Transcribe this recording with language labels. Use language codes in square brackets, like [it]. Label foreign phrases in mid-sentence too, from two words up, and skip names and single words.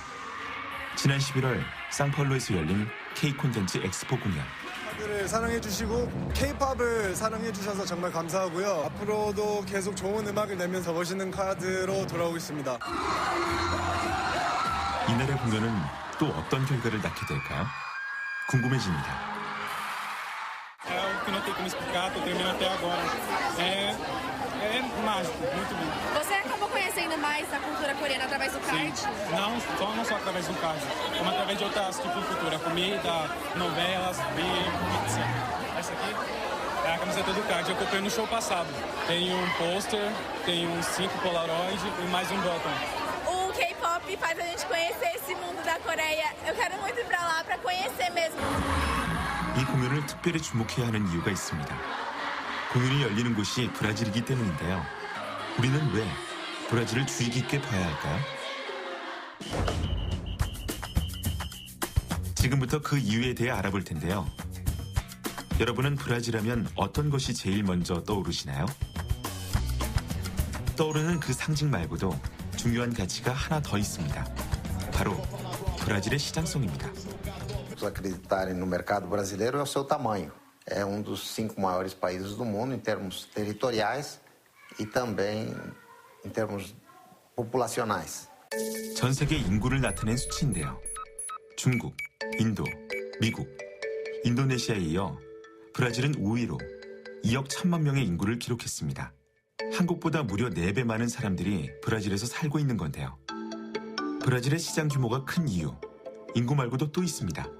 [ko] 지난 11월 상파울루에서 열린 K 콘텐츠 엑스포 공연. 를 사랑해주시고 K-팝을 사랑해주셔서 정말 감사하고요. 앞으로도 계속 좋은 음악을 내면서 멋있는 카드로 돌아오겠습니다. 이날의 공연은 또 어떤 결과를 낳게 될까요? 궁금해집니다. [pt] É o que não tem como explicar, tô tremendo até agora. É mágico, muito bom. Você acabou conhecendo mais a cultura coreana através do card? Sim. Não só através do card, como através de outras tipos de cultura, comida, novelas, beer, pizza. Essa aqui é a camiseta do card, eu comprei no show passado. Tem um pôster, tem uns 5 Polaroid e mais um bottom. O K-pop faz a gente conhecer esse mundo da Coreia. Eu quero muito ir pra lá pra conhecer mesmo. [ko] 이 공연을 특별히 주목해야 하는 이유가 있습니다. 공연이 열리는 곳이 브라질이기 때문인데요. 우리는 왜 브라질을 주의 깊게 봐야 할까요? 지금부터 그 이유에 대해 알아볼 텐데요. 여러분은 브라질 하면 어떤 것이 제일 먼저 떠오르시나요? 떠오르는 그 상징 말고도 중요한 가치가 하나 더 있습니다. 바로 브라질의 시장성입니다. [pt] Acreditarem no mercado brasileiro é o seu tamanho. É um dos 5 maiores países do mundo em termos territoriais e também em termos populacionais. [ko] 전 세계 인구를 나타낸 수치인데요. 중국, 인도, 미국, 인도네시아에 이어 브라질은 5위로 2억 1천만 명의 인구를 기록했습니다. 한국보다 무려 4배 많은 사람들이 브라질에서 살고 있는 건데요. 브라질의 시장 규모가 큰 이유, 인구 말고도 또 있습니다.